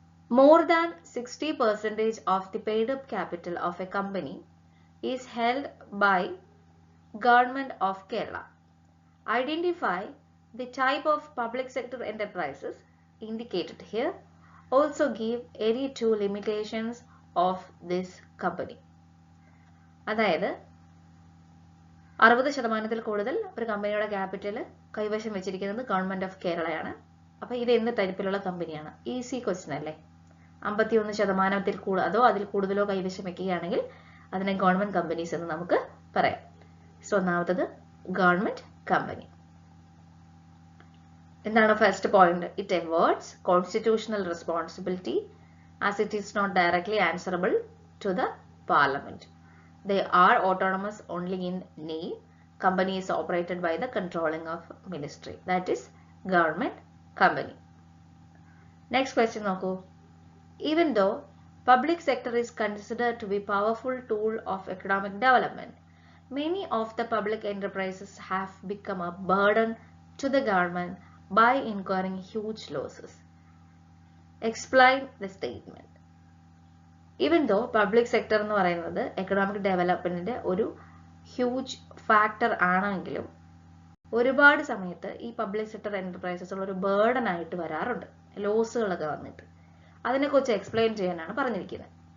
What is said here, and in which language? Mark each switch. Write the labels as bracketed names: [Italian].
[English] More than 60% of the paid up capital of a company is held by Government of Kerala. Identify the type of public sector enterprises indicated here. Also give any two limitations of this company. [Malayalam] അതായത് 60% കൂടുതൽ ഒരു കമ്പനിയുടെ capital കൈവശം വെച്ചിരിക്കുന്നത് government of കേരളയാണ്. അപ്പൊ ഇത് എന്ത് ടൈപ്പിലുള്ള കമ്പനിയാണ്? ഈസി ക്വസ്റ്റ്യൻ അല്ലേ. 51% അതോ അതിൽ കൂടുതലോ കൈവശം വെക്കുകയാണെങ്കിൽ അതിനെ ഗവൺമെന്റ് കമ്പനീസ് എന്ന് നമുക്ക് പറയാം. സോ ഒന്നാമത്തത് ഗവൺമെന്റ് കമ്പനി. [English] എന്താണ് first point? It awards constitutional responsibility as it is not directly answerable to the parliament. They are autonomous only in name. Company is operated by the controlling of ministry. That is government company. Next question [Malayalam] നോക്കൂ. [English] Even though public sector is considered to be powerful tool of economic development, many of the public enterprises have become a burden to the government by incurring huge losses. Explain the statement. [Malayalam] Even though public sector എന്ന് പറയുന്നത് economic ഡെവലപ്മെന്റിന്റെ ഒരു huge factor ആണെങ്കിലും ഒരുപാട് സമയത്ത് ഈ public sector enterprises ഒരു burden ആയിട്ട് വരാറുണ്ട്, ലോസുകളൊക്കെ വന്നിട്ട്. അതിനെക്കുറിച്ച് എക്സ്പ്ലെയിൻ ചെയ്യാനാണ് പറഞ്ഞിരിക്കുന്നത്.